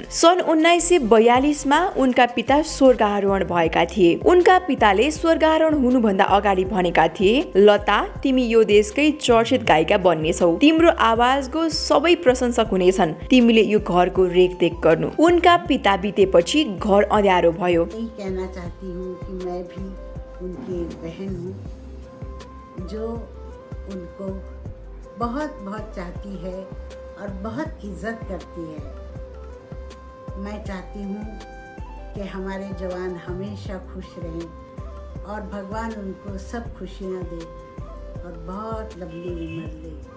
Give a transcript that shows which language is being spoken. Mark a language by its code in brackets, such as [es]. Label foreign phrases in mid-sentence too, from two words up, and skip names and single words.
[ne] सन् 1942 मा उनका पिता स्वर्गारोहण भएका थिए। उनका पिताले स्वर्गारोहण हुनुभन्दा अगाडि भनेका थिए, लता, तिमी यो देशकै चर्चित गायिका बन्नेछौ। तिम्रो आवाजको सबै प्रशंसक हुनेछन्। तिमीले यो घरको रेखदेख गर्नु। उनका पिता बितेपछि घर अँध्यारो भयो। [hi] कहना चाहती हूँ कि मैं भी उनकी बहन हूँ जो उनको बहुत बहुत चाहती है और बहुत इज्जत करती है। मैं चाहती हूँ कि हमारे जवान हमेशा खुश रहें और भगवान उनको सब खुशियाँ दे और बहुत लंबी उम्र दे।